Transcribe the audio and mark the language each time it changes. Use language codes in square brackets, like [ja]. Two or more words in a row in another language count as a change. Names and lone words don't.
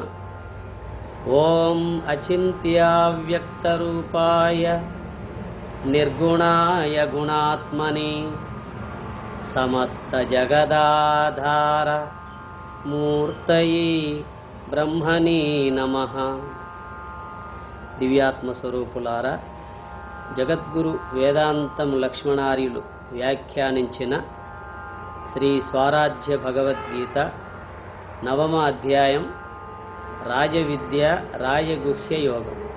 [sa] ओं अचिन्त्याव्यक्तरूपाय निर्गुणाय गुणात्मने समस्तजगदाधार मूर्तये ब्रह्मणे नमः। [te] దివ్యాత్మస్వరూపులారా, జగద్గురు వేదాంతం లక్ష్మణార్యులు వ్యాఖ్యానించిన శ్రీ స్వరాజ్య భగవద్గీత 9వ అధ్యాయం రాజవిద్య రాజగుహ్య యోగం.